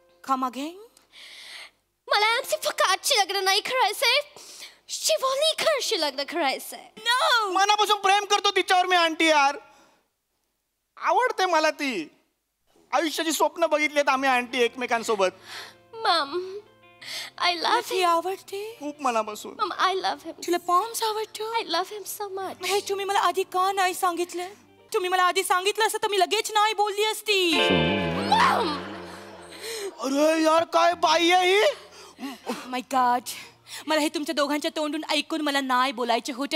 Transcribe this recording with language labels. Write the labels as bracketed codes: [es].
[en] Come again? [mr] मला MC फकाटशी लग्न नाही करायचंय. शिवोलीकरशी लग्न करायचंय. [en] No. [mr] मनापासून प्रेम करतो तिच्यावर मी आंटी. यार आवडते मला ती. आयुष्याची स्वप्न बघितलेत आम्ही आंटी एकमेकांसोबत. [en] Mum, I love him. [mr] आवडते खूप मनापासून. [en] Mom, I love him. [mr] तुला पॉम्स आवडतो? [en] I love him so much. [mr] हे तुम्ही मला आधी का नाही सांगितलं? तुम्ही मला आधी सांगितलं असतं तर मी लगेच नाही बोलली असती. अरे यार काय बाई आहे ही. [en] my God, [mr] मला हे तुमच्या दोघांच्या तोंडून ऐकून मला नाही बोलायचे होते.